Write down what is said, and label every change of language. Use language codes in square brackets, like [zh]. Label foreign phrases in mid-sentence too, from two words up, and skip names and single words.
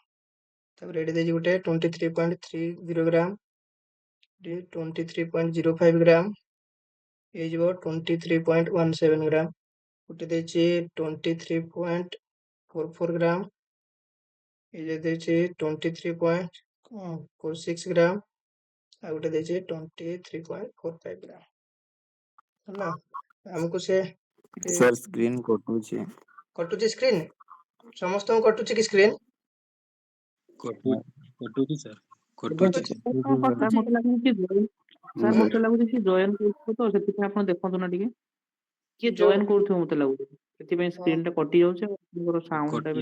[or] ତାପରେ ଏଠି ଦେଇଛି ଗୋଟେ 23.30 ଗ୍ରାମ, 23.05 ଗ୍ରାମ, ହେଇଯିବ 23.17 ଗ୍ରାମ, ଗୋଟେ ଦେଇଛି 23.44 ଗ୍ରାମ, ये ଦେଇଛି 23.46 ଗ୍ରାମ, ଆଉ ଗୋଟେ ଦେଇଛି 23.45 ଗ୍ରାମ ହେଲା। ଆମକୁ ସେ ସାର୍ ସ୍କ୍ରିନ୍ କଟୁଛି କଟୁଛି ସ୍କ୍ରିନ୍, ସମସ୍ତଙ୍କୁ କଟୁଛି କି ସ୍କ୍ରିନ୍? କଟୁଛି ସାର୍, ଆଜ୍ଞା କଟୁଛି। କଟୁଛି ସାର୍ ମତେ ଲାଗୁଛି ସାର୍ सर ମତେ ଲାଗୁଛି ସେ ଜଏନ୍ କରୁଥିବ ତ, ସେଥିପାଇଁ ଆପଣ ଦେଖନ୍ତୁ ନା ଟିକେ, କିଏ ଯୋଉ ଜଏନ୍ କରୁଥିବ ମତେ ଲାଗୁଛି, ସେଥିପାଇଁ ସ୍କ୍ରିନ୍ ଟା କଟି ଯାଉଛି ଆଉ ଆପଣଙ୍କର ସାଉଣ୍ଡ ଟା ବି